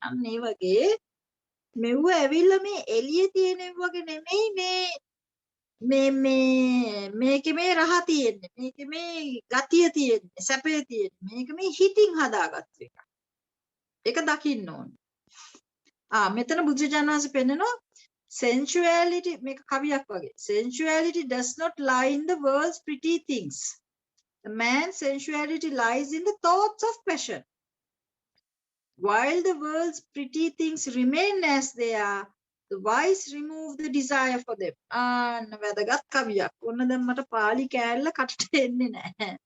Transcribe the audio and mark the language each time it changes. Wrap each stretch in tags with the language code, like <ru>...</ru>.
<si>අන්න ඒ වගේ මෙව්ව ඇවිල්ලා මේ එළියේ තියෙන වගේ නෙමෙයි මේකේ මේ රහ තියෙන්නේ. මේකේ මේ ගතිය තියෙන්නේ. සැපේ තියෙන්නේ. මේක මේ හිතින් හදාගත්ත එක. ඒක දකින්න ඕනේ. මෙතන බුදුරජාණන් වහන්සේ පෙන්නනවා sensuality මේක කවියක් වගේ.</si> <en>Sensuality does not lie in the world's pretty things. The man's sensuality lies in the thoughts of passion. While the world's pretty things remain as they are, the wise remove the desire for them.</en> <si>වැදගත් කවියක්. ඔන්න දැන් මට පාලි කෑල්ල කටට එන්නේ නැහැ.</si>